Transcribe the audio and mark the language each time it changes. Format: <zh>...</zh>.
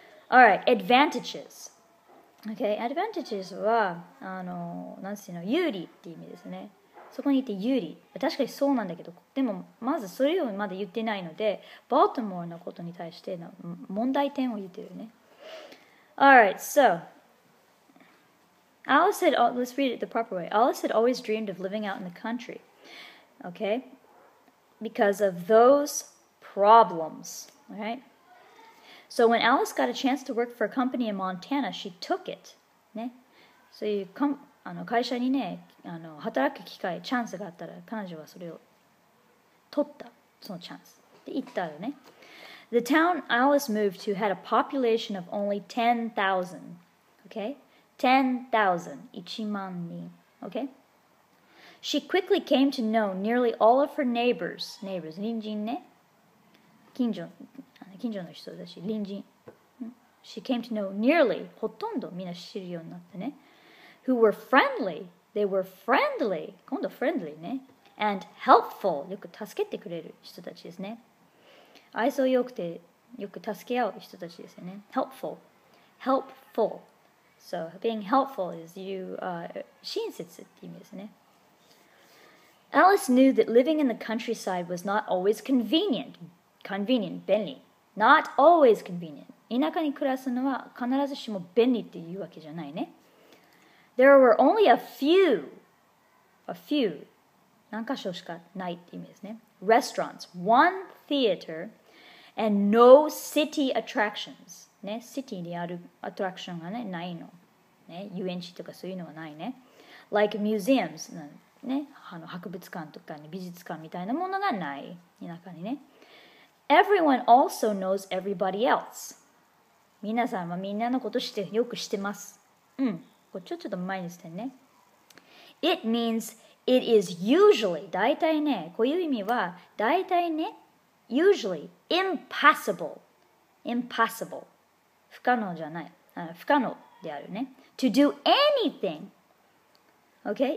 <en>Alright, advantages.</en> <ja>Okay, advantages はなんていうの有利って意味ですね。そこにいて有利。確かにそうなんだけど、でもまずそれをまだ言ってないので、バルティモアのことに対しての問題点を言ってるね。</ja> <en>Alright, so Alice had, let's read it the proper way. Alice had always dreamed of living out in the country, okay, because of those problems, all right? So when Alice got a chance to work for a company in Montana, she took it, ね。</en> <ja>そういう会社にね、働く機会、チャンスがあったら、彼女はそれを取った、そのチャンス。で、言ったよね。</ja> <en>The town Alice moved to had a population of only 10,000, okay? 10,000, 1万人, okay? She quickly came to know nearly all of her neighbors, 隣人ね。</en> <ja>近所の人だし、隣人。</ja> <en>She came to know nearly,</en> <ja>ほとんどみんな知るようになってね。</ja> <en>Who were friendly, they were friendly, 今度 friendly ね。 And helpful,</en> <ja>よく助けてくれる人たちですね。愛想よくてよく助け合う人たちですよね。</ja> <en>Helpful, helpful. So being helpful is you</en> <ja>親切って意味ですね。</ja> <en>Alice knew that living in the countryside was not always convenient, 便利。 Not always convenient.</en> <ja>田舎に暮らすのは必ずしも便利っていうわけじゃないね。</ja> <en>There were only a few,</en> <ja>何箇所しかないって意味ですね。</ja> <en>Restaurants, one theater, and no city attractions.</en> <ja>ね、シティにあるアトラクションがね、ないの。ね、遊園地とかそういうのはないね。</ja> <en>Like museums,</en> <ja>ね、博物館とか、ね、美術館みたいなものがない。田舎にね。</ja> <en>Everyone also knows everybody else.</en> <ja>皆さんはみんなのことよく知ってます。これちょっと前にしてね。</ja> <en>It means it is usually</en> <ja>大体ね、こういう意味は大体ね、</ja> <en>usually impossible</en> <ja>impossible. 不可能じゃない。不可能であるね。</ja> <en>To do anything. Okay?</en>